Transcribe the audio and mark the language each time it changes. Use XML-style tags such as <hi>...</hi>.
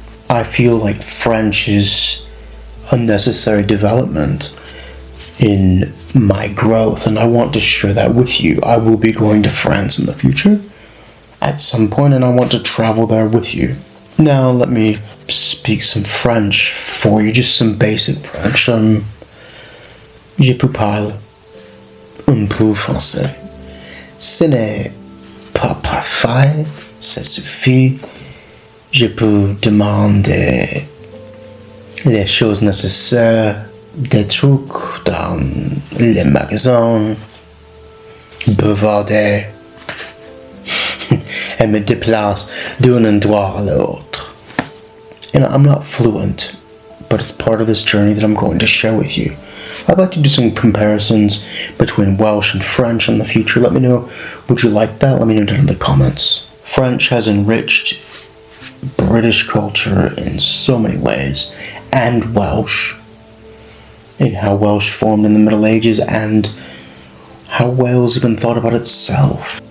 <en>I feel like French is a necessary development in my growth, and I want to share that with you. I will be going to France in the future at some point, and I want to travel there with you. Now let me speak some French for you, just some basic French.</en> <fr>Je peux parler un peu français. Ce n'est pas parfait, ça suffit. Je peux demander les choses nécessaires, des trucs dans les magasins, bavarder, et me déplace d'un endroit à l'autre.</fr> <en>You know, I'm not fluent, but it's part of this journey that I'm going to share with you. I'd like to do some comparisons between Welsh and French in the future. Let me know, would you like that? Let me know down in the comments. French has enriched British culture in so many ways, and Welsh, in how Welsh formed in the Middle Ages and how Wales even thought about itself.</en>